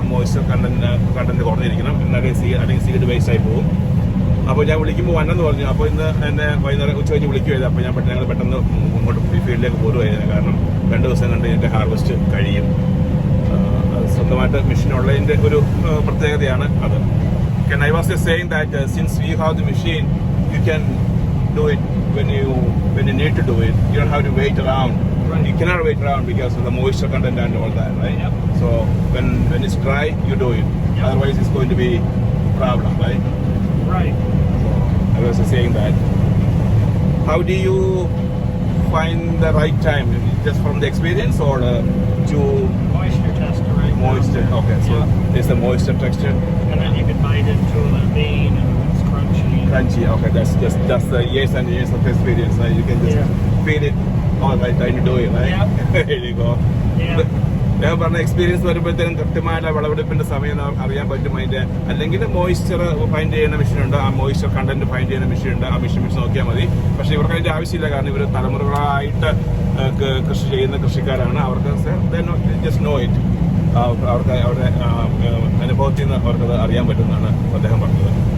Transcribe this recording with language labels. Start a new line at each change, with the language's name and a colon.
Malayalam: Moisture content കുറഞ്ഞിരിക്കണം, എന്നാലേ അല്ലെങ്കിൽ seed waste ആയി പോകും. അപ്പോൾ ഞാൻ വിളിക്കുമ്പോൾ വന്നെന്ന് പറഞ്ഞു. അപ്പോൾ ഇന്ന് എന്നെ വൈകുന്നേരം ഉച്ച കഴിഞ്ഞ് വിളിക്കുമായിരുന്നു. അപ്പോൾ ഞങ്ങൾ പെട്ടെന്ന് ഇങ്ങോട്ട് ഫീൽഡിലേക്ക് പോരുമായിരുന്നു. കാരണം 2 ദിവസം കണ്ട് ഇതിൻ്റെ ഹാർവെസ്റ്റ് കഴിയും. സ്വന്തമായിട്ട് മെഷീൻ ഉള്ളതിൻ്റെ ഒരു പ്രത്യേകതയാണ് അത്.
English: I was just saying that since we have the machine, you can do it when you need to do it. You don't have to wait around. Right. You cannot wait around because of the moisture content and all that, right? Yep. So when it's dry, you do it. Yep. Otherwise, it's going to be a problem, right? Right. I was just saying that. How do you find the right time? Just from the experience or to Moisture tester right now. moisture? Okay, so there's the moisture texture. And then you can bite into the bean and it's crunchy. Okay, that's the years and years of experience. Right? You can just feel it all right time to do it, right? Yeah. There you go. Yeah.
Malayalam: ഞാൻ പറഞ്ഞ experience വരുമ്പോഴത്തേനും കൃത്യമായിട്ട് വിളവെടുപ്പിന്റെ സമയം അറിയാൻ പറ്റും. അതിന്റെ അല്ലെങ്കിൽ moisture find ചെയ്യുന്ന മെഷീനുണ്ട്. ആ മോയ്സ്ചർ കണ്ടന്റ് ഫൈൻഡ് ചെയ്യുന്ന മെഷീനുണ്ട്. ആ മെഷീൻ വെച്ച് നോക്കിയാൽ മതി. പക്ഷേ ഇവർക്ക് അതിന്റെ ആവശ്യമില്ല. കാരണം ഇവർ തലമുറകളായിട്ട് കൃഷി ചെയ്യുന്ന കൃഷിക്കാരാണ്. അവർക്ക്
English: Just know it.
Malayalam: അവർക്ക് അവരുടെ അനുഭവത്തിൽ നിന്ന് അവർക്കത് അറിയാൻ പറ്റുന്നതാണ് അദ്ദേഹം പറഞ്ഞത്.